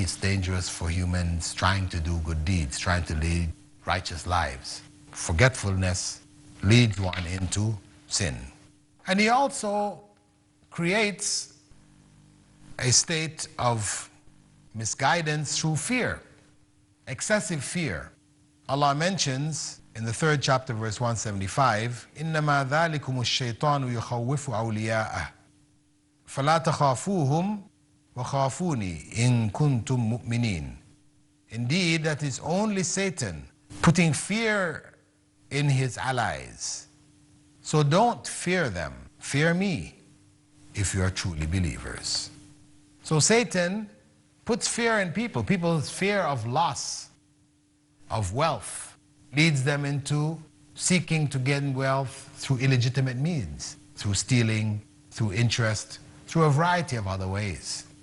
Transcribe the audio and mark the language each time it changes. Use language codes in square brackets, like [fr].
[en] It's dangerous for humans trying to do good deeds, trying to lead righteous lives. Forgetfulness leads one into sin. And he also creates a state of misguidance through fear, excessive fear. Allah mentions in the 3rd chapter, verse 175, [ar] إِنَّمَا ذَلِكُمُ الشَّيْطَانُ يُخَوِّفُ أَوْلِيَاءَهُ فَلَا تَخَافُوهُمْ وَخَافُونِي إِن كُنتُم مُؤْمِنِينَ. [en] Indeed, that is only Satan putting fear in his allies. So don't fear them. Fear me if you are truly believers. So Satan puts fear in people. People's fear of loss, of wealth, leads them into seeking to gain wealth through illegitimate means, through stealing, through interest, through a variety of other ways.